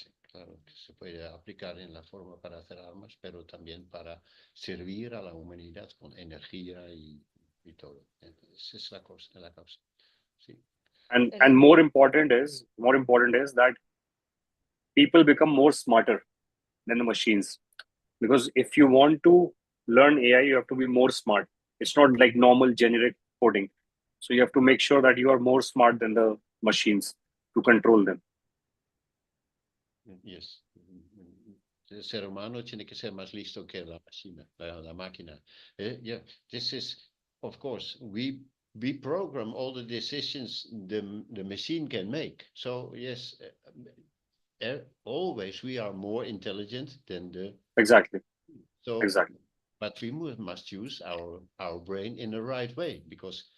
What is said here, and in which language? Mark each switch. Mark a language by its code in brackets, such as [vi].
[es] Claro que se puede aplicar en la forma para hacer armas, pero también para servir a la humanidad con energía y todo. Esa es la causa. Sí. [en] And more important is that people become more smarter than the machines, because if you want to learn AI, you have to be more smart. It's not like normal generic coding. So you have to make sure that you are more smart than the machines to control them. Yes. [es] El ser humano tiene que ser más listo que la máquina. [en] Yeah, this is, of course, we program all the decisions the machine can make. So yes, always we are more intelligent than the. Exactly. So exactly. But we must use our brain in the right way, because